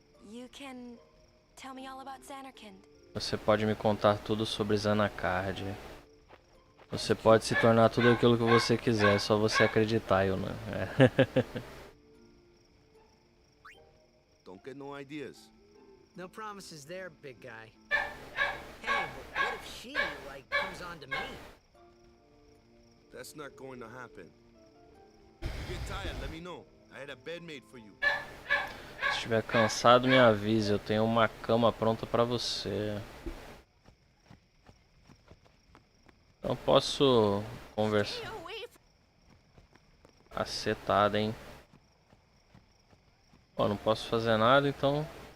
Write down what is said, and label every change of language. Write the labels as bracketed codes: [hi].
[en] You can tell me all about Zanarkand. [pt] Você pode me contar tudo sobre Zanarkand. Você pode se tornar tudo aquilo que você quiser, é só você acreditar, Yuna. [en] Don't get no ideas. No promises there, big guy. Hey, but what if she, like, comes on to me? That's not going to happen. If you get tired, let me know. I had a bed made for you. [pt] Se estiver cansado, me avise. Eu tenho uma cama pronta pra você. Então posso conversar. Cacetada, hein? Ó, não posso fazer nada, então.